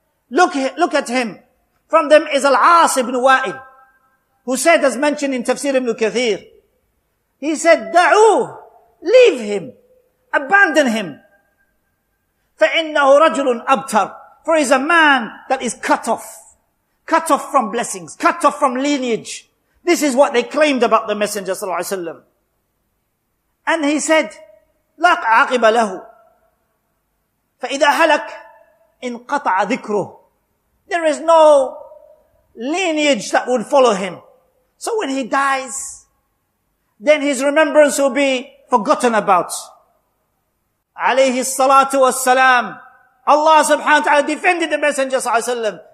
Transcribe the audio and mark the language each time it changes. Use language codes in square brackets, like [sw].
[en] Look at him. From them is Al-As ibn Wa'il, who said, as mentioned in Tafsir ibn Kathir, he said, Da'uh, leave him, abandon him. [ar] فَإِنَّهُ رَجُلٌ أَبْتَرٌ. [en] For he is a man that is cut off from blessings, cut off from lineage. This is what they claimed about the Messenger sallallahu alaihi wasallam. And he said, [ar] لا عاقب له فإذا هلك انقطع ذكره. [en] There is no lineage that would follow him. So when he dies, then his remembrance will be forgotten about. Alayhi salatu wassalam. Allah subhanahu wa ta'ala defended the Messenger sallallahu alaihi wasallam.